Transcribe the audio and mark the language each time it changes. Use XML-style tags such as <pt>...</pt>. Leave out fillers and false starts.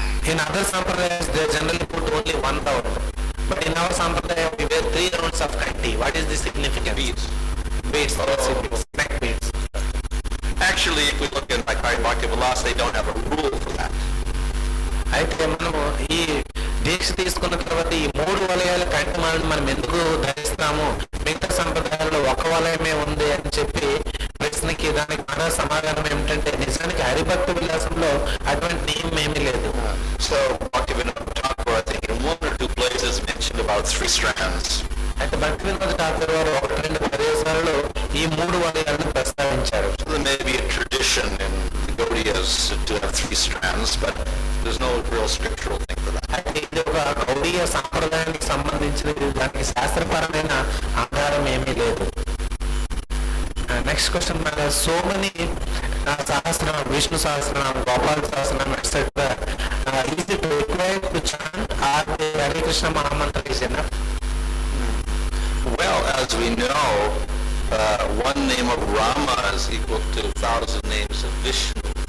<en>In other Sampradayas, they generally put only 1 round. But in our Sampradaya, we wear 3 rounds of kanti. What is the significance? Beads. Beads, neck beads. Actually, if we look in like Bhakti-Vilas, they don't have a rule for that.</en> <te>అయితే మనము ఈ దీక్ష తీసుకున్న తర్వాత ఈ 3 వలయాల కంఠమాలను మనం ఎందుకు ధరిస్తాము, మిగతా సంప్రదాయాల్లో ఒక వలయమే ఉంది అని చెప్పి ప్రశ్నకి దానికి మన సమాధానం ఏమిటంటే నిజానికి హరిభక్త విలాసంలో అటువంటి నియమం ఏమీ లేదు.</te> <en>So Bhaktivinoda Thakur, I think in 1 or 2 places mentioned about 3 strands.</en> <te>అయితే భక్తి వినోద ఠాకూర్ వారు 1-2 ప్రదేశాలలో ఈ 3 వలయాలను ప్రస్తావించారు.</te> <en>So there may be a tradition in the Gaudiyas to have 3 strands, but there's no real scriptural thing for that.</en> <te>అయితే ఇది ఒక గౌడీయ సాంప్రదాయానికి సంబంధించినది, దానికి శాస్త్రపరమైన ఆధారం ఏమీ లేదు.</te> <en>Next question, Maharaj. So many Sahasranam, Vishnu Sahasranam, Gopal Sahasranam, etc. Is it required to chant, or the Hare Krishna Mahamantra is enough? Well, as we know, one name of Rama is equal to 1,000 names of Vishnu.</en>